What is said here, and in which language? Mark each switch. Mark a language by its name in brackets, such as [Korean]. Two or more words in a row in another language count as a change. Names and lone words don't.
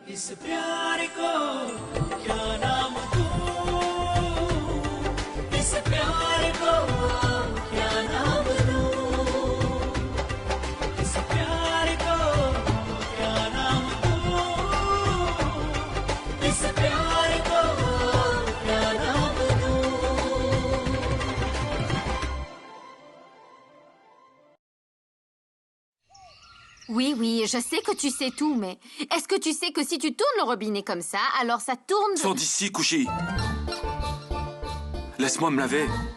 [Hindi] प्यार को क्या नाम दूं इस प्यार को क्या नाम दूं इस प्यार को क्या नाम दूं इस प्यार को क्या नाम दूं [French] Oui, oui, je sais que tu sais tout, mais est-ce que tu sais que si tu tournes le robinet comme ça, alors ça tourne... Sors d'ici, Kushi. Laisse-moi me laver.